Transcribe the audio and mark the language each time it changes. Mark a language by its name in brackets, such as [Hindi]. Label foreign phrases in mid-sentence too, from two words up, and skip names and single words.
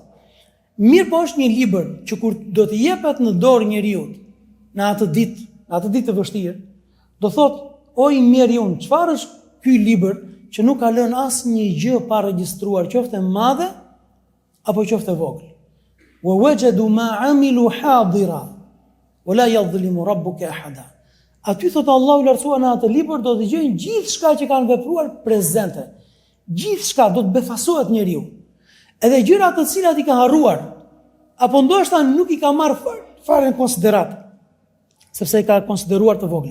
[Albanian] Mirë po është një libër që kur do të jepet në dorë njeriut në atë ditë të vështirë, do thotë, o i mirë unë, çfarë është ky libër që nuk ka lënë asnjë gjë pa regjistruar, qoftë e madhe apo qoftë e vogël. [Arabic] ووجدوا ما عملوا حاضرا ولا يظلم ربك أحدا. [Albanian] Aty thotë Allahu i lartësuar në atë libër do të dëgjojnë gjithçka që kanë vepruar prezente. Gjithçka do të befasohet njeriu. Edhe gjërat të cilat i ka harruar, apo ndoshta nuk i ka marrë fare në konsiderat, sepse i ka konsideruar të vogla.